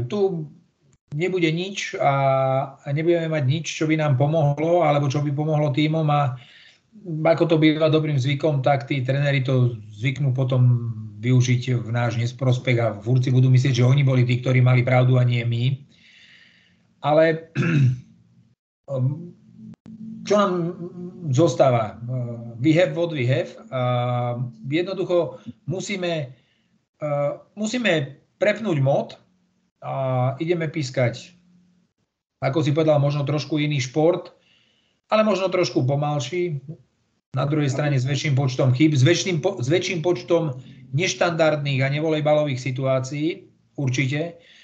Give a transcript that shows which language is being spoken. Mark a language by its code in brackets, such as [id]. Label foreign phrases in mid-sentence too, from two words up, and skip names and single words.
[sk] Tu nebude nič a nebudeme mať nič, čo by nám pomohlo alebo čo by pomohlo týmom a ako to býva dobrým zvykom, tak tí tréneri to zvyknú potom využiť v náš nesprospech a furt si budú myslieť, že oni boli tí, ktorí mali pravdu a nie my. Ale čo nám zostáva? [en] We have what we have. [sk] Jednoducho musíme prepnúť mod a ideme pískať, ako si povedal, možno trošku iný šport, ale možno trošku pomalší. Na druhej strane s väčším počtom chýb, s väčším počtom neštandardných a nevolejbalových situácií, určite.